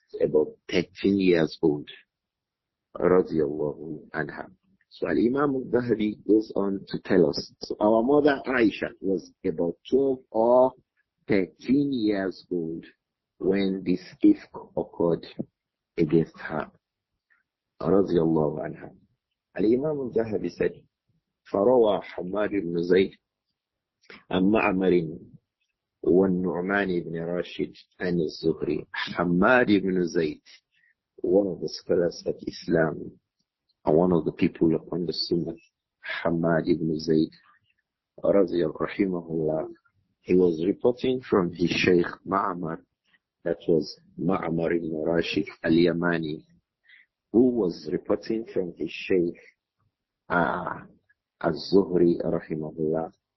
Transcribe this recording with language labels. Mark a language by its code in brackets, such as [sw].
[en] About 13 years old. Radiallahu anha. So Imām Adh-Dhahabi goes on to tell us. So our mother Āishah was about 12 or 13 years old when this ifk occurred against her. Radiallahu anha. Imām Adh-Dhahabi said, [ar] فروى حماد بن زيد عن معمر والنعمان بن راشد عن الزهري. [en] Hamad ibn Zayd, one of the scholars of Islam and one of the people upon the Sunnah, Hamad ibn Zayd, rahimahullah, he was reporting from his Shaykh Ma'amar, that was Ma'amar ibn Rashid al-Yamani, who was reporting from his Shaykh Az-Zuhri, rahimahullah.